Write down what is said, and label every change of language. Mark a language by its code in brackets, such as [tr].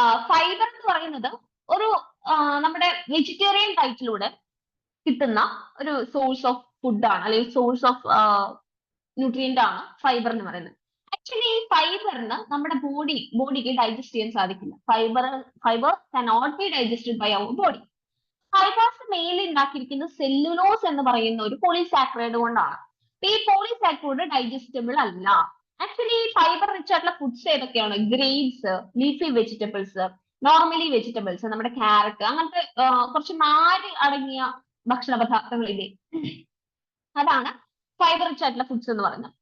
[ml] Fibre എന്ന് പറയുന്നത് ഒരു നമ്മുടെ വെജിറ്റേറിയൻ ഡയറ്റിലൂടെ കിട്ടുന്ന ഒരു സോഴ്സ് ഓഫ് ഫുഡ് ആണ്, അല്ലെങ്കിൽ സോഴ്സ് ഓഫ് ന്യൂട്രിയന്റ് ആണ് ഫൈബർ എന്ന് പറയുന്നത്. ആക്ച്വലി ഈ ഫൈബറിന് നമ്മുടെ ബോഡിക്ക് ഡൈജസ്റ്റ് ചെയ്യാൻ സാധിക്കില്ല. [en] Fibre cannot be digested by our body. [ml] Fibres mainly ഉണ്ടാക്കിയിരിക്കുന്നത് സെല്ലുലോസ് എന്ന് പറയുന്ന ഒരു പോളിസാക്കറൈഡ് കൊണ്ടാണ്. ഈ പോളിസാക്കറൈഡ് ഡൈജസ്റ്റബിൾ അല്ല. ആക്ച്വലി ഫൈബർ റിച്ച് ആയിട്ടുള്ള ഫുഡ്സ് ഏതൊക്കെയാണ്? Grains, leafy vegetables, normally vegetables, നമ്മുടെ ക്യാരറ്റ്, അങ്ങനത്തെ കുറച്ച് നാര് അടങ്ങിയ ഭക്ഷണ പദാർത്ഥങ്ങളില്ലേ, അതാണ് ഫൈബർ റിച്ച് ആയിട്ടുള്ള ഫുഡ്സ് എന്ന് പറയുന്നത്.